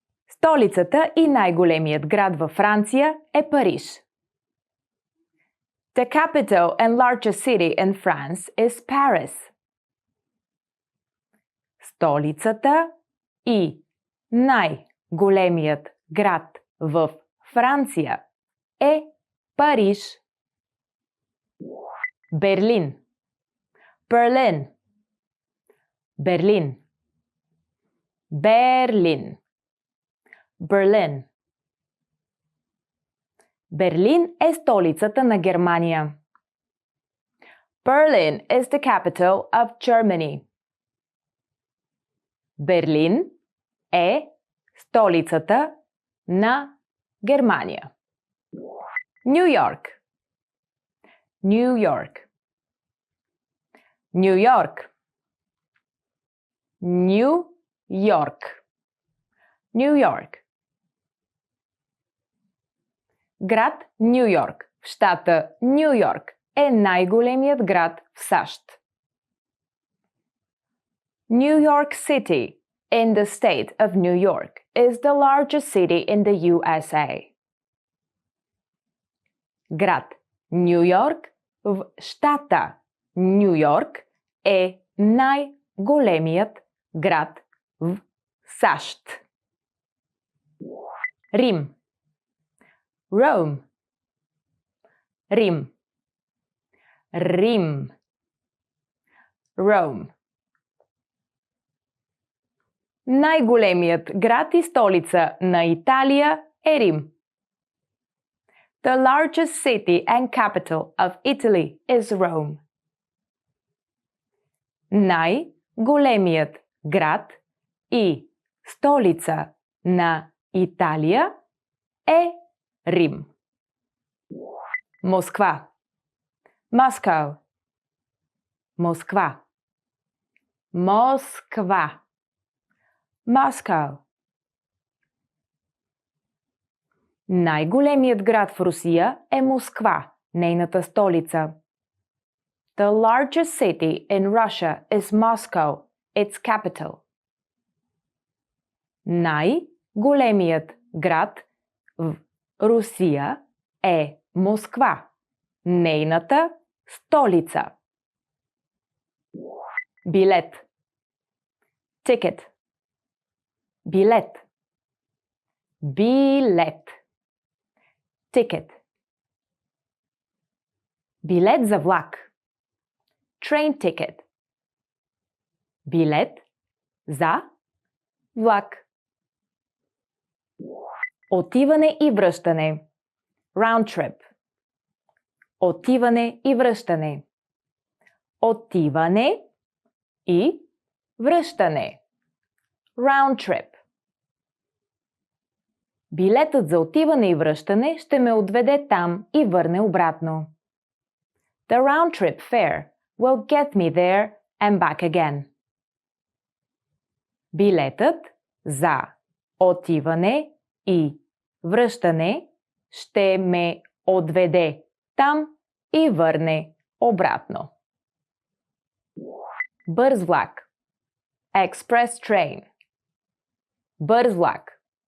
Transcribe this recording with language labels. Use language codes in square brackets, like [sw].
[bg] Столицата и най-големият град във Франция е Париж. [en] The capital and largest city in France is Paris. [bg] Столицата и най-големият град в Франция е Париж. Берлин. Берлин. Берлин. Берлин. Берлин. Берлин е столицата на Германия. [en] Berlin is the capital of Germany. [bg] Берлин е столицата на Германия. Ню Йорк. Ню Йорк. Ню Йорк. Ню Йорк. Ню Йорк. Град Ню Йорк в щата Ню Йорк е най-големият град в САЩ. [en] New York City, in the state of New York, is the largest city in the USA. [bg] Град Ню Йорк в щата Ню Йорк е най-големият град в САЩ. Рим. Rome. Рим. Рим. Rome. Най-големият град и столица на Италия е Рим. [en] The largest city and capital of Italy is Rome. [bg] Най-големият град и столица на Италия е Рим. Москва. Moscow. Москва. Москва. Moscow. Най-големият град в Русия е Москва, нейната столица. [en] The largest city in Russia is Moscow, its capital. [bg] Най-големият град в Русия е Москва, нейната столица. Билет. Ticket. Билет. Билет. Ticket. Билет за влак. [en] train ticket. [bg] Билет за влак. Отиване и връщане. [en] Round trip. [bg] Отиване и връщане. Отиване и връщане. [en] Round trip. [bg] Билетът за отиване и връщане ще ме отведе там и върне обратно. [en] The round trip fare will get me there and back again. [bg] Билетът за отиване и връщане ще ме отведе там и върне обратно. Бърз влак. [en] Express train. [bg] Бърз влак.